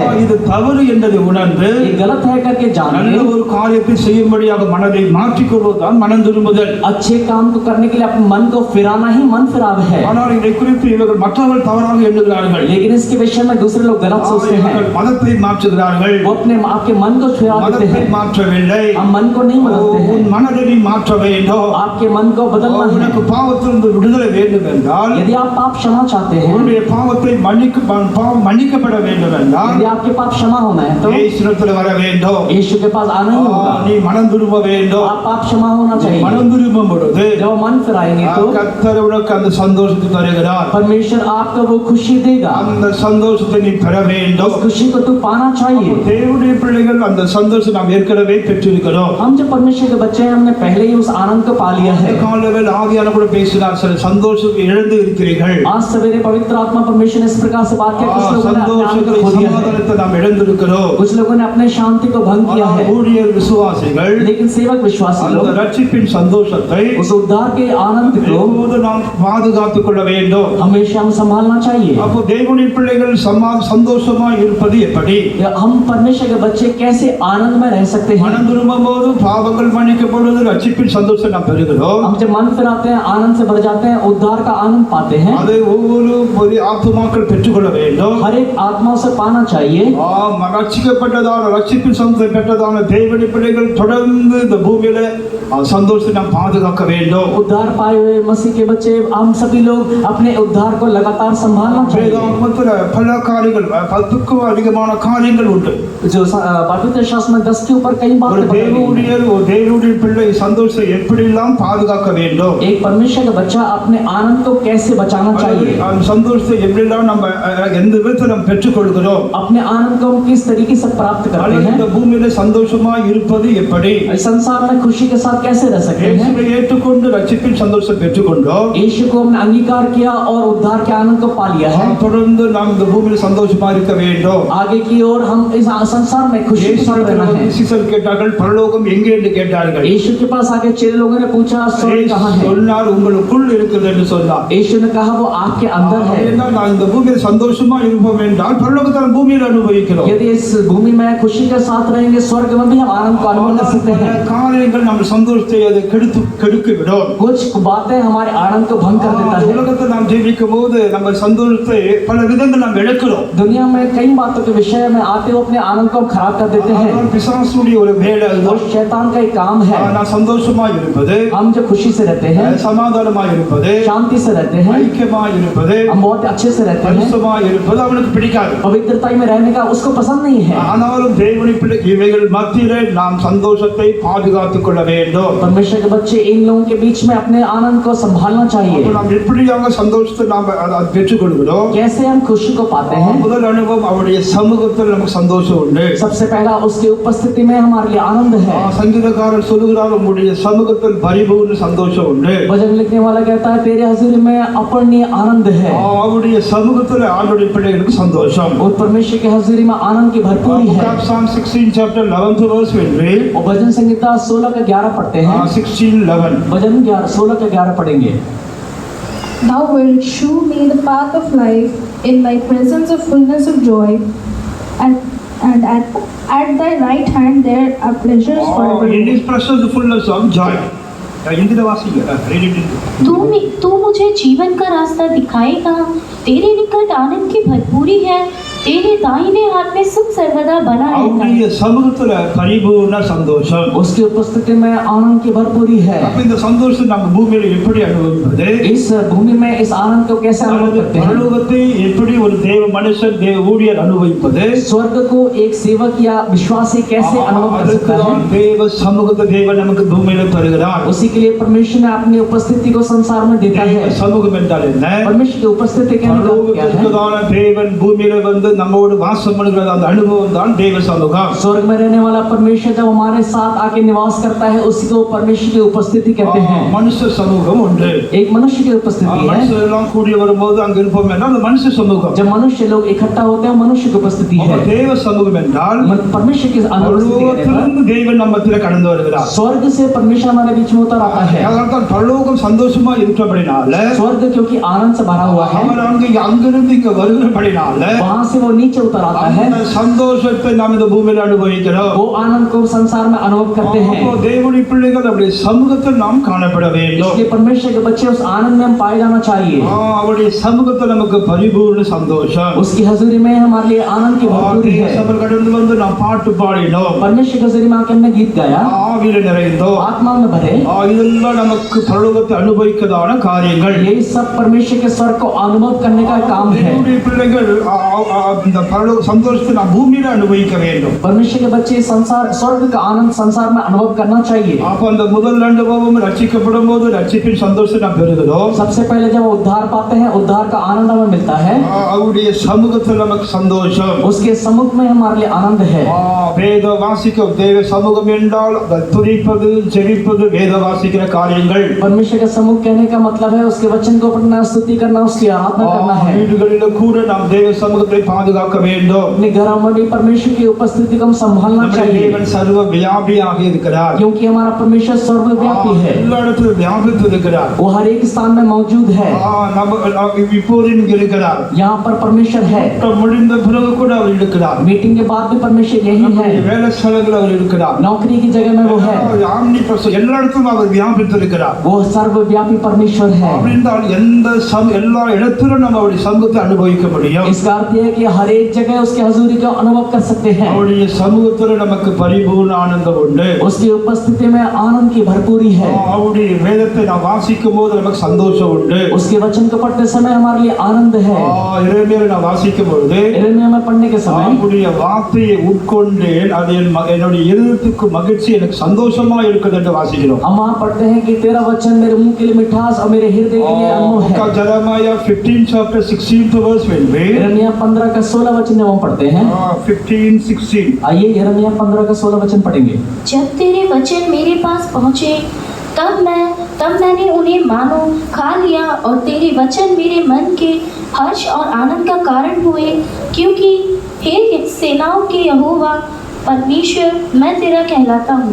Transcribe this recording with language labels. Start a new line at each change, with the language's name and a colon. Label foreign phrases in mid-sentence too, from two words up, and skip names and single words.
Tamil: இது தவறு என்பதை உணர்ந்து
Hindi: ये गलत है करके जान
Tamil: நல்ல
Hindi: ले।
Tamil: ஒரு காரியத்தை செய்யும்படியாக மனதை மாற்றிக்கொள்வதுதான் மனம் திரும்புதல்.
Hindi: अच्छे काम को करने के लिए अपने मन को फिराना ही मन फिराव है।
Tamil: ஆனால் இதை குறித்து இவர்கள் மற்றவர்கள் தவறாக எண்ணுகிறார்கள்.
Hindi: लेकिन इसके विषय में में दूसरे लोग गलत सोचते हैं,
Tamil: அவர்கள் மதத்தை மாற்றுகிறார்கள்.
Hindi: वो अपने आपके मन को छुड़ा देते
Tamil: மதத்தை
Hindi: हैं।
Tamil: மாற்றவில்லை.
Hindi: हम मन को नहीं बदलते
Tamil: உன்
Hindi: हैं,
Tamil: மனதை நீ மாற்ற வேண்டும்.
Hindi: आपके मन को बदलना
Tamil: உனக்கு
Hindi: है।
Tamil: பாவத்திலிருந்து விடுதலை வேண்டும் என்றால்,
Hindi: यदि आप पाप क्षमा चाहते हैं,
Tamil: உன்னுடைய பாவத்தை பாவம் மன்னிக்கப்பட வேண்டும் என்றால்
Hindi: यदि आपके पाप क्षमा होना है तो
Tamil: இயேசுவிடத்தில் வர வேண்டும்.
Hindi: यीशु के पास आना ही होगा।
Tamil: நீ மனம் திரும்ப வேண்டும்.
Hindi: आप पाप क्षमा होना चाहिए।
Tamil: மனம் திரும்பும் பொழுது
Hindi: जब मन फिराएंगे तो
Tamil: கர்த்தர் உனக்கு அந்த சந்தோஷத்தை தருகிறார்.
Hindi: परमेश्वर आपको वो खुशी देगा।
Tamil: அந்த சந்தோஷத்தை நீ பெற வேண்டும்.
Hindi: उस खुशी को तू पाना चाहिए।
Tamil: தேவனுடைய பிள்ளைகள் அந்த சந்தோஷம் நாம் ஏற்கனவே பெற்றிருக்கிறோம்.
Hindi: हम जो परमेश्वर के बच्चे हैं, हमने पहले ही उस आनंद को पा लिया है।
Tamil: காலையில் ஆவியானவர் கூட பேசினார், சில சந்தோஷத்தை இழந்து இருக்கிறீர்கள்.
Hindi: आज सवेरे पवित्र आत्मा परमेश्वर ने इस प्रकार से बात की, कुछ लोगों ने अपने आनंद को खो दिया है,
Tamil: சமாதானத்தை நாம் இழந்திருக்கிறோம்.
Hindi: कुछ लोगों ने अपने शांति को भंग किया है।
Tamil: ஊழியர் விசுவாசிகள்
Hindi: लेकिन सेवक विश्वासी
Tamil: அந்த
Hindi: लोग
Tamil: ரட்சிப்பின் சந்தோஷத்தை
Hindi: उस उद्धार के आनंद को
Tamil: எப்போது நாம் பாதுகாத்துக் கொள்ள வேண்டும்.
Hindi: हमेशा हम संभालना चाहिए।
Tamil: அப்போ தேவனுடைய பிள்ளைகள் சந்தோஷமா இருப்பது எப்படி?
Hindi: हम परमेश्वर के बच्चे कैसे आनंद में रह सकते हैं?
Tamil: மனம் திரும்பும் போது பாவங்கள் மன்னிக்கப்படுவது, ரட்சிப்பின் சந்தோஷம் நாம் பெறுகிறோம்.
Hindi: हम जब मन फिराते हैं, आनंद से भर जाते हैं, उद्धार का आनंद पाते हैं।
Tamil: அதை ஒவ்வொரு ஆத்துமாக்கள் பெற்றுக்கொள்ள வேண்டும்.
Hindi: हर एक आत्मा से पाना चाहिए।
Tamil: ரட்சிக்கப்பட்டதான ரட்சிப்பின் சந்தோஷத்தை பெற்றதான தேவனுடைய பிள்ளைகள் தொடர்ந்து இந்த பூமியில சந்தோஷத்தை நாம் பாதுகாக்க வேண்டும்.
Hindi: उद्धार पाए हुए मसीह के बच्चे, हम सभी लोग अपने उद्धार को लगातार संभालना चाहिए।
Tamil: வேதாகமத்துல பல காரியங்கள், 10க்கும் அதிகமான காரியங்கள் உண்டு.
Hindi: जो पवित्र शास्त्र में 10 के ऊपर कई
Tamil: ஒரு
Hindi: बातें बताई गई हैं।
Tamil: தேவனுடைய பிள்ளை சந்தோஷத்தை எப்படியெல்லாம் பாதுகாக்க வேண்டும்,
Hindi: एक परमेश्वर का बच्चा अपने आनंद को कैसे बचाना चाहिए,
Tamil: அந்த சந்தோஷத்தை எப்படியெல்லாம் நம்ம எந்த விதத்தில் நாம் பெற்றுக்கொள்கிறோம்,
Hindi: अपने आनंद को हम किस तरीके से प्राप्त करते
Tamil: இந்த
Hindi: हैं,
Tamil: பூமியில சந்தோஷமா இருப்பது எப்படி,
Hindi: इस संसार में खुशी के साथ कैसे रह सकते हैं।
Tamil: இயேசுவை ஏற்றுக்கொண்டு ரட்சிப்பின் சந்தோஷத்தை பெற்றுக்கொண்டோம்.
Hindi: यीशु को हमने अंगीकार किया और उद्धार के आनंद को पा लिया है।
Tamil: தொடர்ந்து நாம் இந்த பூமியில சந்தோஷமா இருக்க வேண்டும்.
Hindi: आगे की ओर हम इस संसार में खुशी के साथ रहना है।
Tamil: சீசர் கேட்டார்கள், பரலோகம் எங்கே என்று கேட்டார்கள்.
Hindi: यीशु के पास आके चेले लोगों ने पूछा, स्वर्ग कहाँ है?
Tamil: சொன்னார், உங்களுக்குள் இருக்குது என்று சொன்னார்.
Hindi: यीशु ने कहा, वो आपके अंदर है।
Tamil: நான் இந்த பூமியில சந்தோஷமா இருப்போம் என்றால் பரலோகத்தில் பூமியில அனுபவிக்கிறோம்.
Hindi: यदि इस भूमि में खुशी के साथ रहेंगे, स्वर्ग में भी हम आनंद को अनुभव कर सकते हैं।
Tamil: காரியங்கள் நம்ம சந்தோஷத்தை அது கெடுத்து விடும்.
Hindi: कुछ बातें हमारे आनंद को भंग कर देता है।
Tamil: உலகத்தில் நாம் ஜீவிக்கும் போது நம்ம சந்தோஷத்தை பல விதங்கள் நாம் இழக்கிறோம்.
Hindi: दुनिया में कई बातों के विषय में आते हो अपने आनंद को खराब कर देते हैं।
Tamil: பிசாசுடைய ஒரு வேலை
Hindi: वो
Tamil: அதுதான்.
Hindi: शैतान का एक काम है।
Tamil: நான் சந்தோஷமா இருப்பது,
Hindi: हम जो खुशी से रहते हैं,
Tamil: சமாதானமா இருப்பது,
Hindi: शांति से रहते हैं,
Tamil: ஐக்கியமா இருப்பது,
Hindi: हम बहुत अच्छे से रहते हैं,
Tamil: பரிசுத்தமா இருப்பது அவனுக்கு பிடிக்காது.
Hindi: पवित्रता में रहने का उसको पसंद नहीं है।
Tamil: ஆனாலும் தேவனுடைய பிள்ளை இவைகள் மத்தியிலே நாம் சந்தோஷத்தை பாதுகாத்துக் கொள்ள வேண்டும்.
Hindi: परमेश्वर के बच्चे इन लोगों के बीच में अपने आनंद को संभालना चाहिए।
Tamil: அப்ப நாம் எப்படியாக சந்தோஷத்தை நாம் பெற்றுக்கொள்கிறோம்?
Hindi: कैसे हम खुशी को पाते हैं?
Tamil: முதல் அனுபவம் அவருடைய சமூகத்தில் நமக்கு சந்தோஷம் உண்டு.
Hindi: सबसे पहला उसकी उपस्थिति में हमारे लिए आनंद है।
Tamil: சங்கீதக்காரர் சொல்லுகிறார், உங்களுடைய சமூகத்தில் பரிபூர்ண சந்தோஷம் உண்டு.
Hindi: भजन लिखने वाला कहता है, तेरे हजूरी में अपरणीय आनंद है।
Tamil: அவருடைய சமூகத்தில் ஆண்டவருடைய பிள்ளைகளுக்கு சந்தோஷம்.
Hindi: और परमेश्वर की हजूरी में आनंद की भरपूरी है।
English: Psalm 16 chapter 11th verse will read,
Hindi: और भजन संहिता 16 का 11 पढ़ते हैं। 16:11. भजन 16 का 11 पढ़ेंगे।
English: Thou wilt shew me the path of life. In thy presence of fullness of joy, and at thy right hand there are pleasures In forever. his presence the fullness of joy.
Hindi: हिंदी वासी
English: read it.
Hindi: तू मुझे जीवन का रास्ता दिखाएगा, तेरे निकट आनंद की भरपूरी है, तेरे दाहिने हाथ में सुख सर्वदा बना रहता है।
Tamil: அவருடைய சமூகத்துல பரிபூர்ண சந்தோஷம்.
Hindi: उसकी उपस्थिति में आनंद की भरपूरी है।
Tamil: அப்ப இந்த சந்தோஷம் நம்ம பூமியில எப்படி அனுபவிப்பது?
Hindi: इस भूमि में इस आनंद को कैसे अनुभव करते हैं?
Tamil: பரலோகத்தை எப்படி ஒரு தேவ மனுஷன் தேவ ஊழியர் அனுபவிப்பது?
Hindi: स्वर्ग को एक सेवक या विश्वासी कैसे अनुभव कर सकता है?
Tamil: தேவ சமூகத்தை தேவன் நமக்கு பூமியில தருகிறார்.
Hindi: उसी के लिए परमेश्वर ने अपनी उपस्थिति को संसार में देता है।
Tamil: சமூகம் என்றால் என்ன?
Hindi: परमेश्वर की उपस्थिति के मतलब क्या है?
Tamil: பரலோகத்திற்கான தேவன் பூமியில வந்து நம்மோடு வாசம் பண்ணுகிற அந்த அனுபவம் தான் தேவ சமூகம்.
Hindi: स्वर्ग में रहने वाला परमेश्वर जब हमारे साथ आके निवास करता है, उसी को परमेश्वर की उपस्थिति कहते हैं।
Tamil: மனுஷ சமூகம் உண்டு.
Hindi: एक मनुष्य की उपस्थिति है।
Tamil: மனுஷர் எல்லாம் கூடி வரும்போது அங்க இருப்போம் என்றால் அது மனுஷ சமூகம்.
Hindi: जब मनुष्य लोग इकट्ठा होते हैं, मनुष्य की उपस्थिति है।
Tamil: தேவ சமூகம் என்றால்
Hindi: परमेश्वर की अनुपस्थिति कहते हैं।
Tamil: பரலோகத்திலிருந்து தேவன் நம்ம மத்தியில கடந்து வருகிறார்.
Hindi: स्वर्ग से परमेश्वर हमारे बीच में उतर आता है।
Tamil: அதனால்தான் பரலோகம் சந்தோஷமா இருக்கிறபடினால,
Hindi: स्वर्ग क्योंकि आनंद से भरा हुआ है,
Tamil: அவர் அங்கிருந்து இங்க வருகிறபடினால,
Hindi: वहां से से वो नीचे उतर आता है,
Tamil: அந்த சந்தோஷத்தை நாம் இந்த பூமியில அனுபவிக்கிறோம்.
Hindi: वो आनंद को संसार में अनुभव करते हैं।
Tamil: அப்போ தேவனுடைய பிள்ளைகள் அவருடைய சமூகத்தில் நாம் காணப்பட வேண்டும்.
Hindi: इसलिए परमेश्वर के बच्चे उस आनंद में हम पाए जाना चाहिए।
Tamil: அவருடைய சமூகத்தில் நமக்கு பரிபூர்ண சந்தோஷம்.
Hindi: उसकी हजूरी में हमारे लिए आनंद की भरपूरी है।
Tamil: சபையில் கடந்து வந்து நாம் பாட்டு பாடினோம்,
Hindi: परमेश्वर की हजूरी में आके हमने गीत गाया,
Tamil: ஆவியில நிறைந்தோம்.
Hindi: आत्मा में भरे।
Tamil: இதெல்லாம் நமக்கு பரலோகத்தை அனுபவிக்கதான காரியங்கள்.
Hindi: यही सब परमेश्वर के स्वर्ग को अनुभव करने का काम है।
Tamil: தேவனுடைய பிள்ளைகள் இந்த பரலோக சந்தோஷத்தை நாம் பூமியில அனுபவிக்க வேண்டும்.
Hindi: परमेश्वर के बच्चे संसार स्वर्ग का आनंद संसार में अनुभव करना चाहिए।
Tamil: அப்ப அந்த முதல் அனுபவம் ரட்சிக்கப்படும் போது ரட்சிப்பின் சந்தோஷத்தை நாம் பெறுகிறோம்.
Hindi: सबसे पहले जब वो उद्धार पाते हैं, उद्धार का आनंद हमें मिलता है।
Tamil: அவருடைய சமூகத்தில் நமக்கு சந்தோஷம்.
Hindi: उसके सम्मुख में हमारे लिए आनंद है।
Tamil: வேத வாசிக்க தேவ சமூகம் என்றால் துதிப்பது ஜெபிப்பது வேத வாசிக்கிற காரியங்கள்.
Hindi: परमेश्वर का सम्मुख कहने का मतलब है उसके वचन को पढ़ना, स्तुति करना, उसकी आराधना करना है।
Tamil: வீடுகளில் கூட நாம் தேவ சமூகத்தை பாதுகாக்க வேண்டும்.
Hindi: अपने घरों में भी परमेश्वर की उपस्थिति को हम संभालना चाहिए,
Tamil: தேவன் சர்வ வியாபியாக இருக்கிறார்.
Hindi: क्योंकि हमारा परमेश्वर सर्वव्यापी है।
Tamil: எல்லா இடத்திலும் வியாபித்து இருக்கிறார்.
Hindi: वो हर एक स्थान में मौजूद है।
Tamil: இப்போதும் இருக்கிறார்.
Hindi: यहाँ पर परमेश्वर है।
Tamil: முடிந்த பிறகு கூட அவர் இருக்கிறார்.
Hindi: मीटिंग के बाद भी परमेश्वर यही है।
Tamil: வேலை ஸ்தலத்தில் அவர் இருக்கிறார்.
Hindi: नौकरी की जगह में वो है।
Tamil: எல்லா இடத்திலும் அவர் வியாபித்து இருக்கிறார்.
Hindi: वो सर्वव्यापी परमेश्वर है।
Tamil: அப்படின்றால் எல்லா இடத்திலும் நம்ம அவருடைய சமூகத்தை அனுபவிக்க முடியும்.
Hindi: इसका अर्थ है कि हर एक जगह उसके हजूरी का अनुभव कर सकते हैं।
Tamil: அவருடைய சமூகத்தில் நமக்கு பரிபூர்ண ஆனந்தம் உண்டு.
Hindi: उसकी उपस्थिति में आनंद की भरपूरी है।
Tamil: அவருடைய வேதத்தை நாம் வாசிக்கும் போது நமக்கு சந்தோஷம் உண்டு.
Hindi: उसके वचन को पढ़ते समय हमारे लिए आनंद है।
Tamil: எரேமியாவை நான் வாசிக்கும் பொழுது
Hindi: यिर्मयाह में पढ़ने के समय
Tamil: அவருடைய வார்த்தையை உட்கொண்டேன், அது என்னுடைய இருதயத்துக்கு மகிழ்ச்சி, எனக்கு சந்தோஷமா இருக்குது என்று வாசிக்கிறோம்.
Hindi: हम वहाँ पढ़ते हैं कि तेरा वचन मेरे मुंह के लिए मिठास और मेरे हृदय के लिए अनमोल है।
English: Jeremiah 15 chapter 16th verse में
Hindi: यिर्मयाह 15 का 16 वचन जब हम पढ़ते हैं, 15-16 आइए यिर्मयाह 15 का 16 वचन पढ़ेंगे। जब तेरे वचन मेरे पास पहुँचे तब मैंने उन्हें मानो खा लिया और तेरे वचन मेरे मन के हर्ष और आनंद का कारण हुए, क्योंकि हे सेनाओं के यहोवा परमेश्वर मैं तेरा कहलाता हूँ।